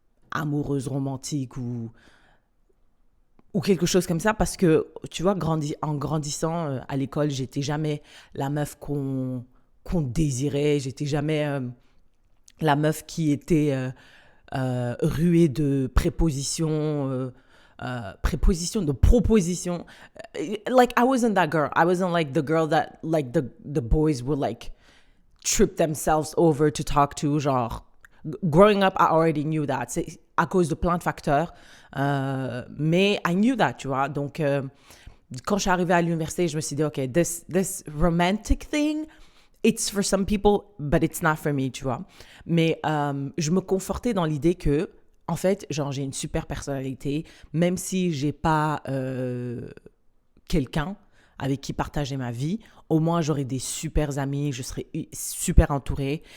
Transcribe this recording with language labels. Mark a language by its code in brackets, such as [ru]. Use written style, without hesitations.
[fr] amoureuse, romantique ou quelque chose comme ça parce que tu vois, en grandissant à l'école, j'étais jamais la meuf qu'on désirait, j'étais jamais la meuf qui était ruée de prépositions, de propositions. [en] Like, I wasn't that girl. I wasn't like the girl that, like, the boys would, like, trip themselves over to talk to. Genre, growing up, I already knew that. [fr] C'est à cause de plein de facteurs. Mais [en] I knew that, [fr] tu vois. Donc, quand je suis arrivée à l'université, je me suis dit, OK, [en] this romantic thing, it's for some people, but it's not for me, [fr] tu vois. Mais je me confortais dans l'idée que, en fait, genre, j'ai une super personnalité, même si j'ai pas quelqu'un avec qui partager ma vie, au moins j'aurai des super amis, je serai super entourée.